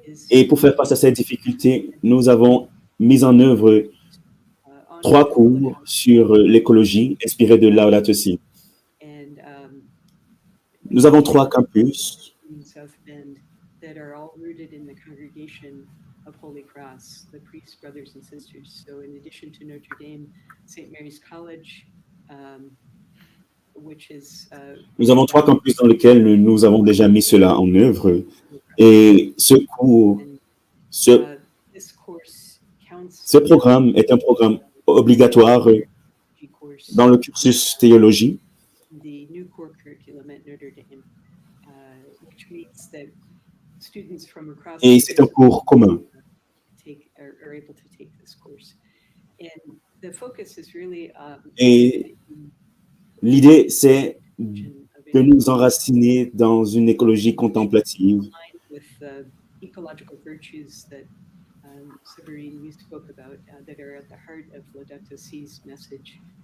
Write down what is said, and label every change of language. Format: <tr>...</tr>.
<fr>Et pour faire face à ces difficultés, nous avons mis en œuvre 3 cours sur l'écologie inspirés de Laudato Si. Nous avons 3 campus</fr> <en>that are all rooted in the congregation of Holy Cross, the priests, brothers and sisters. So in addition to Notre Dame, St. Mary's College, which is...</en> <fr>Nous avons 3 campus dans lesquels nous avons déjà mis cela en œuvre. Et ce cours, ce programme est un programme obligatoire dans le cursus théologie.</fr> <en>The new core curriculum at Notre Dame, which means that students from across</en> <fr>Et c'est un cours commun.</fr> <en>Are able to take this course. And the focus is really</en> <fr>Et l'idée, c'est de nous enraciner dans une écologie contemplative.</fr> <en>With the ecological virtues that Severine, you spoke about, that are at the heart of Laudato Si's message.</en>